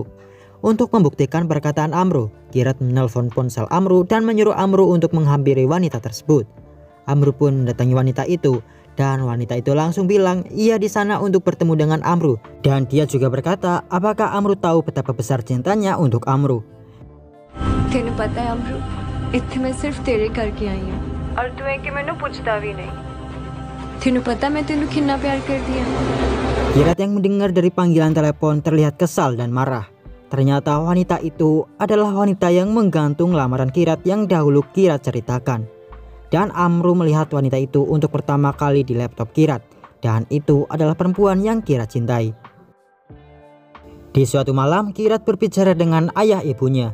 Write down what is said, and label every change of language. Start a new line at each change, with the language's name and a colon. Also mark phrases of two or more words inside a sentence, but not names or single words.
Indonesian: Untuk membuktikan perkataan Amru, Kirat menelpon ponsel Amru dan menyuruh Amru untuk menghampiri wanita tersebut. Amru pun mendatangi wanita itu dan wanita itu langsung bilang ia di sana untuk bertemu dengan Amru. Dan dia juga berkata apakah Amru tahu betapa besar cintanya untuk Amru.
Punjabi: ਤੈਨੂੰ ਪਤਾ
Hindi: है अमरू इत्थे मैं सिर्फ तेरे करके आई हूं और तू है कि मैनू पूछता भी नहीं
Punjabi: ਤੈਨੂੰ ਪਤਾ ਮੈਂ ਤੈਨੂੰ
Hindi: कितना प्यार करती हूं।
Indonesian: Kirat yang mendengar dari panggilan telepon terlihat kesal dan marah. Ternyata wanita itu adalah wanita yang menggantung lamaran Kirat yang dahulu Kirat ceritakan. Dan Amru melihat wanita itu untuk pertama kali di laptop Kirat. Dan itu adalah perempuan yang Kirat cintai. Di suatu malam Kirat berbicara dengan ayah ibunya.